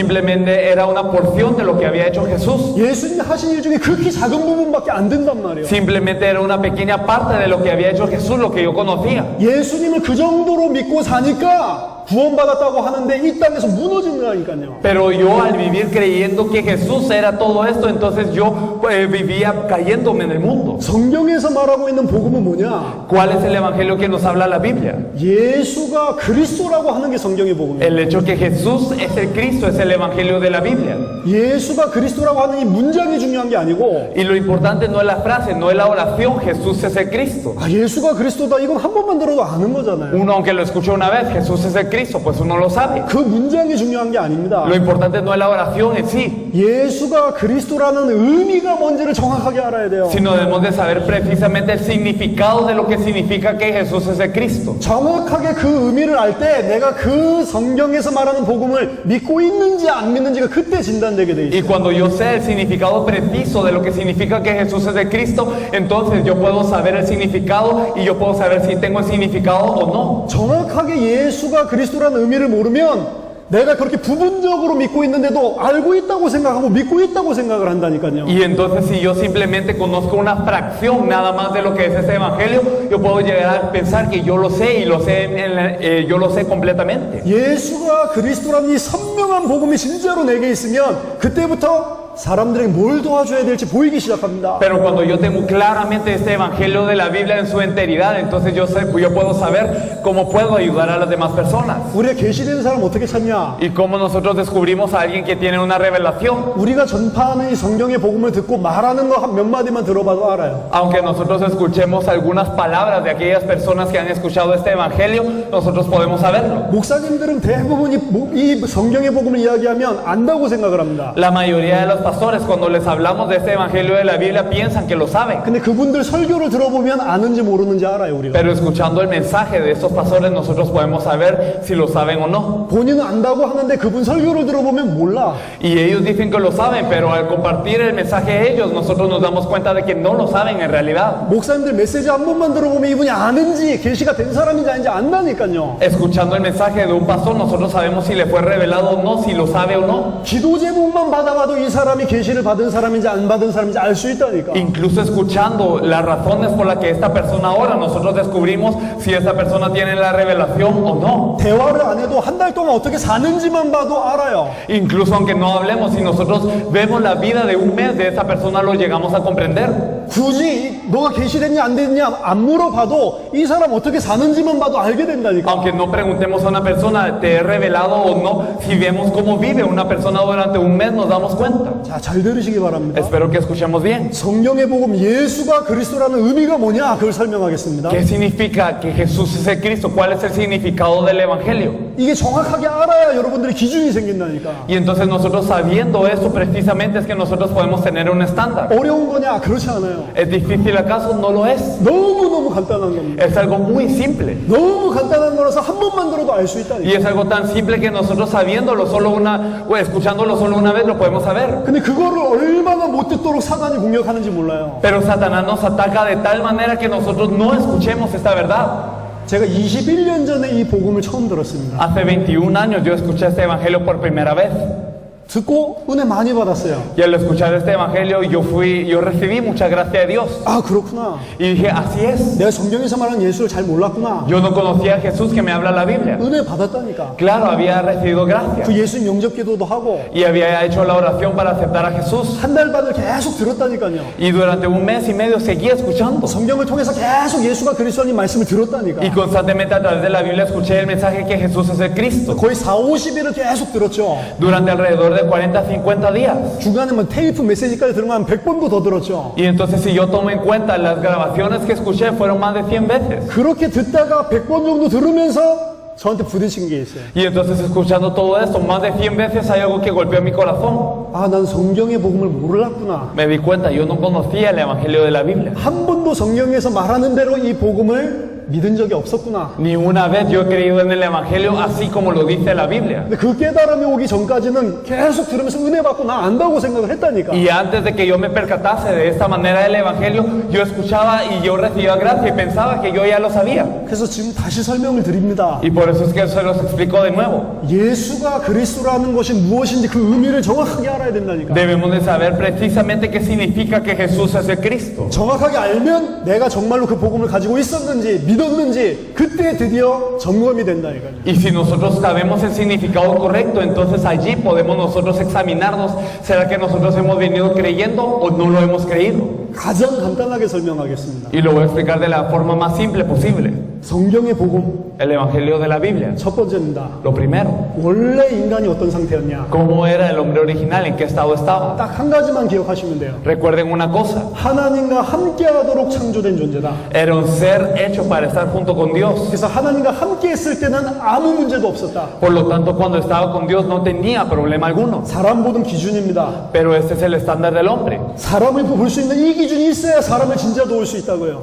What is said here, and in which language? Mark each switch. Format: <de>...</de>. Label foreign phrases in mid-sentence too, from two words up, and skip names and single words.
<es>Simplemente era una porción de lo que había hecho Jesús.</es> <ko>예수님이 하신 일 중에 극히 작은 부분밖에 안 된단 말이에요.</ko> <es>Simplemente era una pequeña parte de lo que había hecho Jesús, lo que yo conocía.</es> <ko>예수님을 그 정도로 믿고 사니까 구원받았다고 하는데 이 땅에서 무너진다니까요.</ko> <es>Pero yo al vivir creyendo que Jesús era todo esto, entonces yo vivía cayéndome en el mundo.</es> <ko>성경에서 말하고 있는 복음은 뭐냐?</ko> <es>¿Cuál es el Evangelio que nos habla la Biblia?</es> <ko>예수가 그리스도라고 하는 게 성경의 복음이에요.</ko> <es>El hecho que Jesús es el Cristo es el Evangelio de la Biblia.</es> <ko>예수가 그리스도라고 하는 이 문장이 중요한 게 아니고</ko> <es>Y lo importante no es la frase, no es la oración, Jesús es el Cristo.</es> <ko>아, 예수가 그리스도다 이건 한 번만 들어도 아는 거잖아요.</ko> <es>Uno aunque lo escuchó una vez, Jesús es el Cristo, pues uno lo sabe.</es> <ko>그 문장이 중요한 게 아닙니다.</ko> <es>Lo importante no es la oración en sí,</es> <ko>예수가 그리스도라는 의미가 뭔지를 정확하게 알아야 돼요.</ko> <es>sino debemos de saber precisamente el significado de lo que significa que Jesús es el Cristo.</es> <ko>정확하게 그 의미를 알 때 내가 그 성경에서 말하는 복음을 믿고 있는지 안 믿는지가 그때 진단되게 돼</ko> <es>Y</es> <ko>있어요.</ko> <es>cuando yo sé el significado preciso de lo que significa que Jesús es el Cristo, entonces yo puedo saber el significado y yo puedo saber si tengo el significado o no.</es> <ko>정확하게 예수가 그리스도라는 의미를 모르면 내가 그렇게 부분적으로 믿고 있는데도 알고 있다고 생각하고 믿고 있다고 생각을 한다니까요.</ko> <es>Y entonces si yo simplemente conozco una fracción nada más de lo que es ese evangelio, yo puedo llegar a pensar que yo lo sé y lo sé, yo lo sé completamente.</es> <ko>예수가 그리스도라는 이 선명한 복음이 진짜로 내게 있으면 그때부터 사람들에게 뭘 도와줘야 될지 보이기 시작합니다.</ko> <es>Pero cuando yo tengo claramente este evangelio de la Biblia en su enteridad, entonces yo puedo saber cómo puedo ayudar a las demás personas.</es> <ko>우리가 계시된 사람 어떻게 찾냐?</ko> <es>Y cómo nosotros descubrimos a alguien que tiene una revelación.</es> <ko>우리가 전파하는 이 성경의 복음을 듣고 말하는 거 몇 마디만 들어봐도 알아요.</ko> <es>Aunque nosotros escuchemos algunas palabras de aquellas personas que han escuchado este evangelio, nosotros podemos saberlo.</es> <ko>목사님들은 대부분 이 성경의 복음을 이야기하면 안다고 생각을 합니다.</ko> <es>La mayoría de los pastores, cuando les hablamos de este evangelio de la Biblia, piensan que lo saben.</es> <ko>근데 그분들 설교를 들어보면 아는지 모르는지 알아요, 우리가.</ko> <es>Pero escuchando el mensaje de estos pastores, nosotros podemos saber si lo saben o no.</es> <ko>본인은 안다고 하는데 그분 설교를 들어보면 몰라.</ko> <es>Y ellos dicen que lo saben, pero al compartir el mensaje a ellos, nosotros nos damos cuenta de que no lo saben en realidad.</es> <ko>목사님들 메시지 한 번만 들어보면 이분이 아는지 계시가 된 사람인지 아닌지 안다니까요.</ko> <es>Escuchando el mensaje de un pastor, nosotros sabemos si le fue revelado o no, si lo sabe o no.</es> <ko>기도 제목만 받아봐도 이 사람이 계시를 받은 사람인지 안 받은 사람인지 알 수 있다니까.</ko> <es>Incluso escuchando las razones por las que esta persona ora, nosotros descubrimos si esta persona tiene la revelación o no.</es> <ko>대화를 안 해도 한 달 동안 어떻게 사는지만 봐도 알아요.</ko> <es>Incluso aunque no hablemos, si nosotros vemos la vida de un mes de esa persona, lo llegamos a comprender.</es> <ko>굳이 너가 계시됐냐 안 됐냐 안 물어봐도 이 사람 어떻게 사는지만 봐도 알게 된다니까.</ko> <es>Aunque no preguntemos a una persona, ¿te he revelado o no? Si vemos cómo vive una persona durante un mes, nos damos cuenta.</es> <ko>자, 잘 들으시기 바랍니다.</ko> <es>Espero que escuchemos bien.</es> <ko>성경의 복음 예수가 그리스도라는 의미가 뭐냐 그걸 설명하겠습니다.</ko> <es>¿Qué significa que Jesús es el Cristo? ¿Cuál es el significado del Evangelio?</es> <ko>이게 정확하게 알아야 여러분들의 기준이 생긴다니까.</ko> <es>Y entonces nosotros sabiendo esto precisamente es que nosotros podemos tener un estándar.</es> <ko>어려운 거냐? 그렇지 않아요.</ko> <es>¿Es difícil acaso? No lo es.</es> <ko>너무너무 간단한 겁니다.</ko> <es>Es algo muy simple.</es> <ko>너무 간단한 거라서 한 번만 들어도 알 수</ko> <es>Y</es> <ko>있다니까.</ko> <es>es algo tan simple que nosotros sabiéndolo solo o escuchándolo solo una vez lo podemos saber.</es> <ko>근데 그거를 얼마나 못 듣도록 사단이 공격하는지 몰라요.</ko> <es>Pero Satanás nos ataca de tal manera que nosotros no escuchemos esta verdad.</es> <ko>제가 21년 전에 이 복음을 처음 들었습니다.</ko> <es>Hace 21 años yo escuché este evangelio por primera vez.</es> <ko>듣고 은혜 많이 받았어요.</ko> <es>Y al escuchar este evangelio yo recibí mucha gracia de Dios.</es> <ko>아, 그렇구나.</ko> <es>Y dije, así es.</es> <ko>내가 성경에서 말하는 예수를 잘 몰랐구나.</ko> <es>Yo no conocía a Jesús que me habla la Biblia.</es> <ko>은혜 받았다니까.</ko> <es>Claro, había recibido gracia.</es> <ko>그 예수님 영접 기도도 하고</ko> <es>Y había hecho la oración para aceptar a Jesús.</es> <ko>한 달 반을 계속 들었다니까요.</ko> <es>Y durante un mes y medio seguía escuchando.</es> <ko>성경을 통해서 계속 예수가 그리스도님 말씀을 들었다니까.</ko> <es>Y constantemente a través de la Biblia escuché el mensaje que Jesús es el Cristo.</es> <ko>거의 4-50일을 계속 들었죠.</ko> <es>Durante alrededor de 40 50 días.</es> <ko>중간에 뭐 테이프 메시지까지 들으면 한 100번도 더 들었죠.</ko> <es>Y entonces si yo tomo en cuenta las grabaciones que escuché fueron más de 100 veces.</es> <ko>그렇게 듣다가 100번 정도 들으면서 저한테 부딪힌 게 있어요.</ko> <es>Y entonces escuchando todo esto más de 100 veces hay algo que golpeó mi corazón.</es> <ko>아, 난 성경의 복음을 몰랐구나.</ko> <es>Me di cuenta, yo no conocía el Evangelio de la Biblia.</es> <ko>한 번도 성경에서 말하는 대로 이 복음을 믿은 적이 없었구나.</ko> <es>Ni una vez yo he creído en el Evangelio así como lo dice la Biblia.</es> <ko>근데 그 깨달음이 오기 전까지는 계속 들으면서 은혜 받고 나 안다고 생각을 했다니까.</ko> <es>Y antes de que yo me percatase de esta manera del Evangelio, yo escuchaba y yo recibía gracia y pensaba que yo ya lo sabía.</es> <ko>그래서 지금 다시 설명을 드립니다.</ko> <es>Y por eso es que se los explico de nuevo.</es> <ko>예수가 그리스도라는 것이 무엇인지 그 의미를 정확하게 알아야 된다니까.</ko> <es>Debemos de saber precisamente qué significa que Jesús es el Cristo.</es> <ko>정확하게 알면 내가 정말로 그 복음을 가지고 있었는지 믿었는지 그때 드디어 점검이 된다니까요.</ko> <es>Y si nosotros sabemos el significado correcto, entonces allí podemos nosotros examinarnos. ¿Será que nosotros hemos venido creyendo o no lo hemos creído?</es> <ko>가장 간단하게 설명하겠습니다.</ko> <es>Y lo voy a explicar de la forma más simple posible.</es> <ko>성경의 복음</ko> <es>El Evangelio de la Biblia.</es> <ko>첫 번째입니다.</ko> <es>Lo primero,</es> <ko>원래 인간이 어떤 상태였냐?</ko> <es>¿cómo era el hombre original? ¿En qué estado estaba?</es> <ko>딱 한 가지만 기억하시면 돼요.</ko> <es>Recuerden una cosa,</es> <ko>하나님과 함께하도록 창조된 존재다.</ko> <es>era un ser hecho para estar junto con Dios.</es> <ko>그래서 하나님과 함께 했을 때는 아무 문제도 없었다.</ko> <es>Por lo tanto, cuando estaba con Dios no tenía problema alguno.</es> <ko>사람 보는 기준입니다.</ko> <es>Pero este es el estándar del hombre.</es> <ko>사람을 볼 수 있는 이 기준이 있어야 사람을 진짜 도울 수 있다고요.</ko>